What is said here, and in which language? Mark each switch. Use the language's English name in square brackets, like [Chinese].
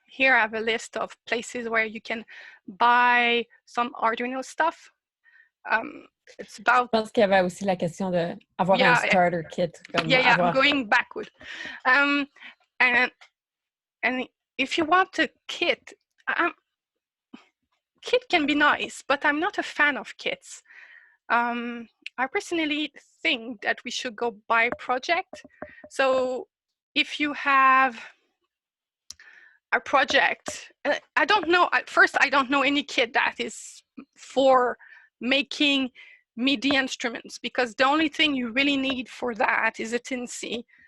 [English] Here I have a list of places where you can buy some Arduino stuff. It's about. [French] Je pense qu'il y avait aussi la question d'avoir un starter kit. [English] I'm going backward. And if you want a kit, kit can be nice, but I'm not a fan of kits. I personally think that we should go by project. So if you have a project, I don't know, at first I don't know any kit that is for making MIDI instruments, because the only thing you really need for that is a Tinsy.